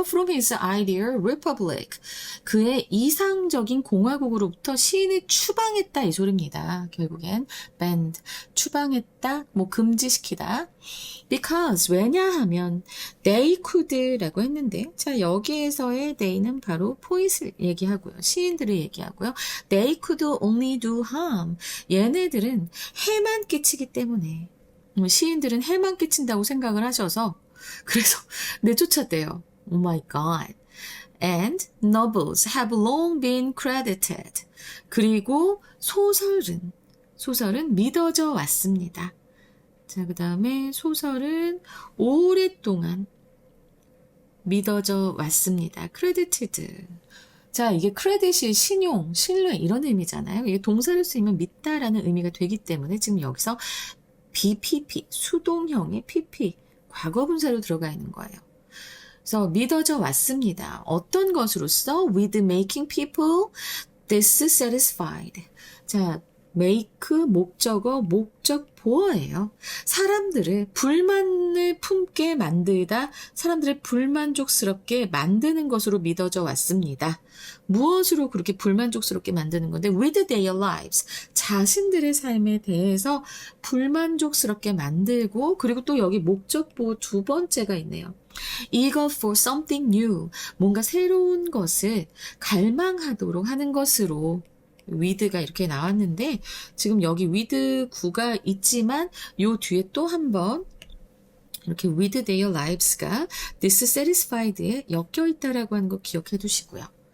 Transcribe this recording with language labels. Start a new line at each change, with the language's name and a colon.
English: From his ideal republic.
Korean: 그의 이상적인 공화국으로부터 시인을 추방했다 이 소리입니다. 결국엔 banned. 추방했다, 금지시키다. Because 왜냐하면
English: they could
Korean: 라고 했는데, 자 여기에서의 they는 바로 포이트를 얘기하고요. 시인들을 얘기하고요.
English: They could only do harm.
Korean: 얘네들은 해만 끼치기 때문에. 시인들은 해만 끼친다고 생각을 하셔서 그래서 내쫓았대요.
English: Oh my God. And novels have long been credited.
Korean: 그리고 소설은 믿어져 왔습니다. 자, 그 다음에 소설은 오랫동안 믿어져 왔습니다.
English: credited.
Korean: 자, 이게 크레딧이 신용, 신뢰 이런 의미잖아요. 이게 동사를 쓰면 믿다라는 의미가 되기 때문에 지금 여기서 BPP, 수동형의 PP, 과거분사로 들어가 있는 거예요. 그래서 믿어져 왔습니다. 어떤 것으로서?
English: With making people dissatisfied.
Korean: 자, make, 목적어, 목적 보어예요. 사람들을 불만을 품게 만들다, 사람들을 불만족스럽게 만드는 것으로 믿어져 왔습니다. 무엇으로 그렇게 불만족스럽게 만드는 건데?
English: With their lives.
Korean: 자신들의 삶에 대해서 불만족스럽게 만들고, 그리고 또 여기 목적 보호 두 번째가 있네요.
English: Eager for something new.
Korean: 뭔가 새로운 것을 갈망하도록 하는 것으로 with가 이렇게 나왔는데, 지금 여기 with 구가 있지만 요 뒤에 또 한 번 이렇게
English: with their lives
Korean: 가 dissatisfied에 엮여 있다라고 하는 거 기억해 두시고요.